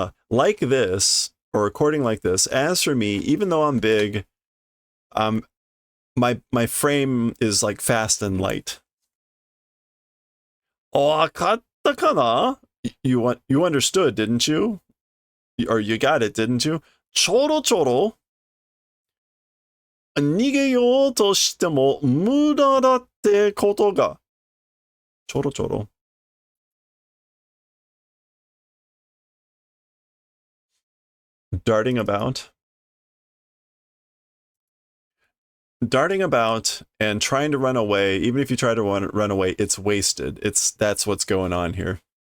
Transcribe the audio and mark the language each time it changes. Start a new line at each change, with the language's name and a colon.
English: Like this, or recording like this, as for me, even though I'm big, my frame is like fast and light.
Japanese: わかったかな?
English: You understood, didn't you? Or you got it, didn't you?
Japanese: ちょろちょろ逃げようとしても無駄だってことが.
English: ちょろちょろ darting about and trying to run away. Even if you try to run away, it's wasted. That's what's going on here.